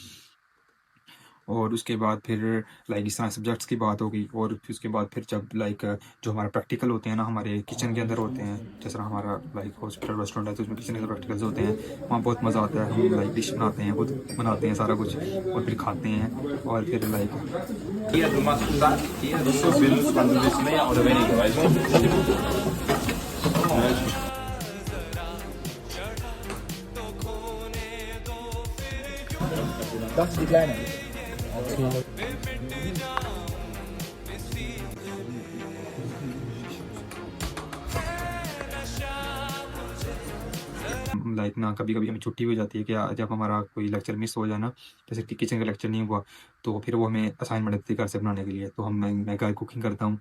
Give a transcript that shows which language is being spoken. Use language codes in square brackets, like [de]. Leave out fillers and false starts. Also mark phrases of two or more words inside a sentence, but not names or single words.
[hi] और उसके बाद फिर लाइक इस तरह सब्जेक्ट्स की बात होगी। और फिर उसके बाद फिर जब लाइक जो हमारे प्रैक्टिकल होते हैं ना, हमारे किचन के अंदर होते हैं, जिस तरह हमारा लाइक [en] hospital restaurant [hi] है तो उसमें किचन के अंदर प्रैक्टिकल्स होते हैं, वहाँ बहुत मज़ा आता है। हम लाइक डिश बनाते हैं, खुद बनाते हैं सारा कुछ, और फिर खाते हैं। और फिर लाइक [de] Hier, du machst das, hier, du willst, wann du willst mehr oder weniger, weißt du? Das ist die kleine. [hi] लाइक ना कभी कभी हमें छुट्टी भी हो जाती है कि जब हमारा कोई लेक्चर मिस हो जाए ना, जैसे कि किचन का लेक्चर नहीं हुआ, तो फिर वो हमें असाइनमेंट देती है घर से बनाने के लिए, तो मैं घर कुकिंग करता हूँ।